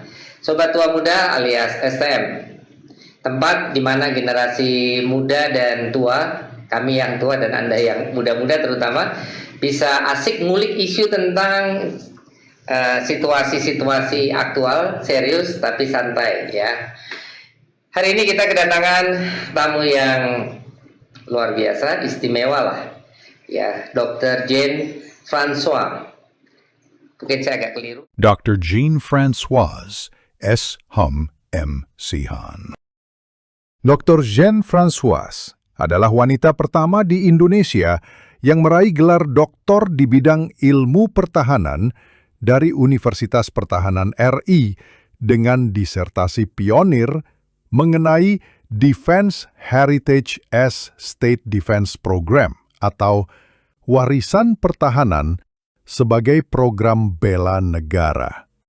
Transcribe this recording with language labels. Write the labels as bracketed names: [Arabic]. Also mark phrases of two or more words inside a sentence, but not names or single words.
[Indonesian] Sobat Tua Muda alias STM, tempat di mana generasi muda dan tua, kami yang tua dan Anda yang muda-muda terutama, bisa asik ngulik isu tentang situasi-situasi aktual, serius tapi santai ya. Hari ini kita kedatangan tamu yang luar biasa, istimewa lah. Ya, Dr. Jean François. Mungkin saya agak keliru. Dr. Jean François, S. Hum M. Sihan. Dr. Jean François adalah wanita pertama di Indonesia yang meraih gelar doktor di bidang ilmu pertahanan dari Universitas Pertahanan RI dengan disertasi pionir mengenai Defense Heritage as State Defense Program atau warisan pertahanan sebagai program bela negara.